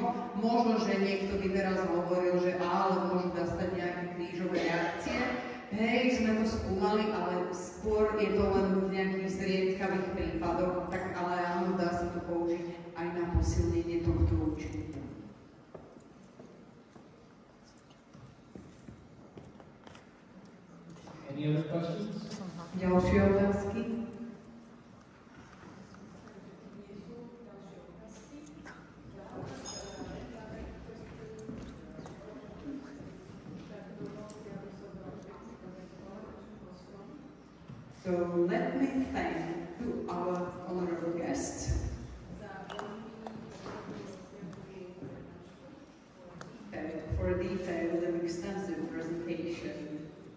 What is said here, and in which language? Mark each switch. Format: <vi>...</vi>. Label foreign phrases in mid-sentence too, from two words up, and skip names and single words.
<sk>Možno, že niekto by teraz hovoril, že ale môžu nastať nejaké krížové reakcie. Hej, sme to skúmali, ale skôr je to len v nejakých zriedkavých prípadoch, tak ale áno, dá sa to použiť aj na posilnenie tohto účinku.</sk> <en>Any other questions?</en> <sk>Ďalšie otázky?</sk> <en>So let me thank to our honorable guests for a detailed and extensive presentation.</en>